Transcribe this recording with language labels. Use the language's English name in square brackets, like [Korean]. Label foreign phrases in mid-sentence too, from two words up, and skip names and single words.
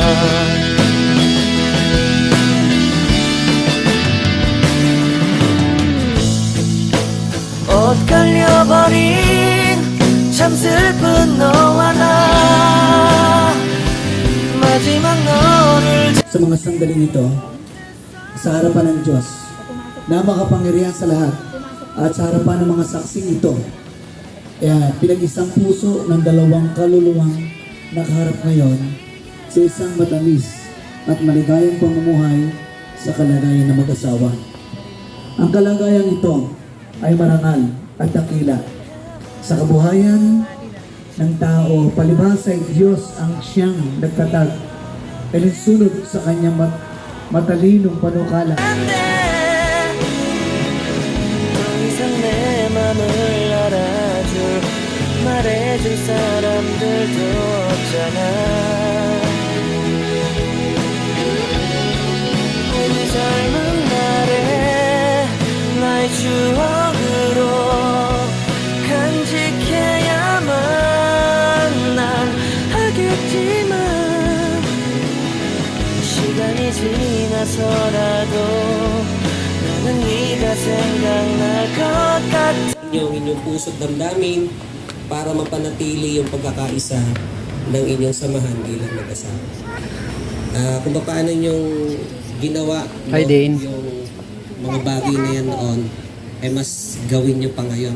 [Korean] 엇갈려버린 참 슬픈 너와 나 마지막 너를 [Filipino] sa mga sandaling ito sa harapan ng Diyos na makapangyarihan sa lahat at sa harapan ng mga saksing ito pinag-isang puso ng dalawang kaluluwang nakaharap ngayon sa isang matamis at maligayang pamumuhay sa kalagayan ng mag-asawa. Ang kalagayang ito ay marangal at dakila sa kabuhayan ng tao. Palibhasa ay Diyos ang siyang nagtatag alinsunod sa kanyang matalinong panukala. [Korean] 더 이상 내 맘을 알아줄 말해줄 사람들도 없잖아. 우리 젊은 날에 나의 추억으로 간직해야만 난 하겠지만 시간이 지나서라도 나는 네가 생각날 것 같아. [Filipino] Inyong puso't damdamin para mapanatili yung pagkakaisa ng inyong samahan bilang mag-asawa. Kung paano yung ginawa Hi, Dane. yung mga bagay na yan noon, ay mas gawin nyo pa ngayon.